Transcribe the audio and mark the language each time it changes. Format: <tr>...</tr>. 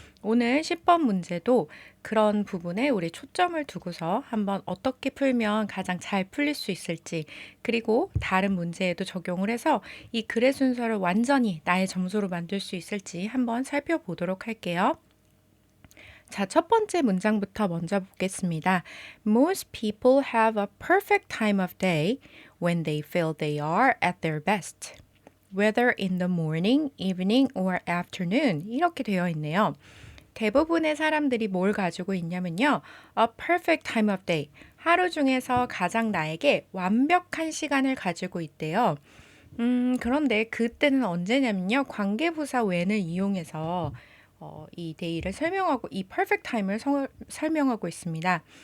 <ko>오늘 10번 문제도 그런 부분에 우리 초점을 두고서 한번 어떻게 풀면 가장 잘 풀릴 수 있을지 그리고 다른 문제에도 적용을 해서 이 글의 순서를 완전히 나의 점수로 만들 수 있을지 한번 살펴보도록 할게요. 자, 첫 번째 문장부터 먼저 보겠습니다.</ko> <en>Most people have a perfect time of day when they feel they are at their best. Whether in the morning, evening, or afternoon.</en> <ko>이렇게 되어 있네요. 대부분의 사람들이 뭘 가지고 있냐면요.</ko> <en>A perfect time of day.</en> <ko>하루 중에서 가장 나에게 완벽한 시간을 가지고 있대요. 그런데 그때는 언제냐면요. 관계부사 when을 이용해서 이 day를 설명하고 이 perfect time을 설명하고 있습니다.</ko>